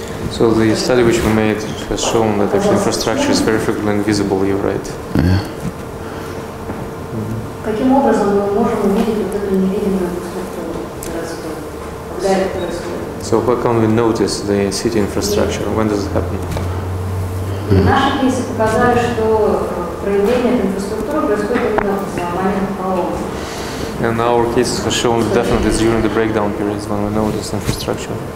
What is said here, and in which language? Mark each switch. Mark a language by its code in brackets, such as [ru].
[en] So the study which we made has shown that actually infrastructure is very frequently invisible, you're right. Yeah. [ru] Каким образом мы можем увидеть вот эту невидимую структуру городскую, когда это происходит? [en] So how can we notice the city infrastructure? When does it happen? [ru] Наши кейсы показали, что проявление этой инфраструктуры происходит именно в момент пролома. [en] And our cases have shown that definitely it's during the breakdown periods when we notice infrastructure.